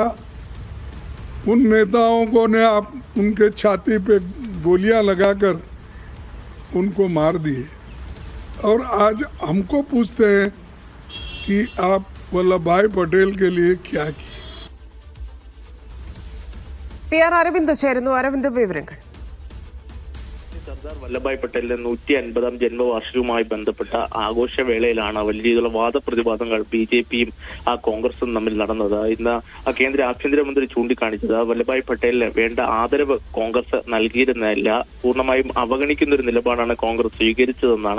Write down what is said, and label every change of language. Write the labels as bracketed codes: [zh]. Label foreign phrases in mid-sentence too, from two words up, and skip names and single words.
[hi] उन नेताओं को ने आप उनके छाती पे गोलियां लगाकर उनको मार दिए और आज हमको पूछते हैं कि आप वल्लभ भाई पटेल के लिए क्या किए. [ml] PR അരവിന്ദ് ചേരുന്നു. അരവിന്ദ്, വിവരങ്ങൾ. സർദാർ വല്ലഭായ് പട്ടേലിന്റെ 150ാം ജന്മവാർഷികവുമായി ബന്ധപ്പെട്ട ആഘോഷവേളയിലാണ് വലിയ രീതിയിലുള്ള വാദപ്രതിവാദങ്ങൾ BJPയും കോൺഗ്രസും തമ്മിൽ നടന്നത്. ഇന്ന് കേന്ദ്ര ആഭ്യന്തരമന്ത്രി ചൂണ്ടിക്കാണിച്ചത് വല്ലഭായ് പട്ടേലിന് വേണ്ട ആദരവ് കോൺഗ്രസ് നൽകിയിരുന്നില്ല, പൂർണ്ണമായും അവഗണിക്കുന്ന ഒരു നിലപാടാണ് കോൺഗ്രസ് സ്വീകരിച്ചതെന്നാണ്.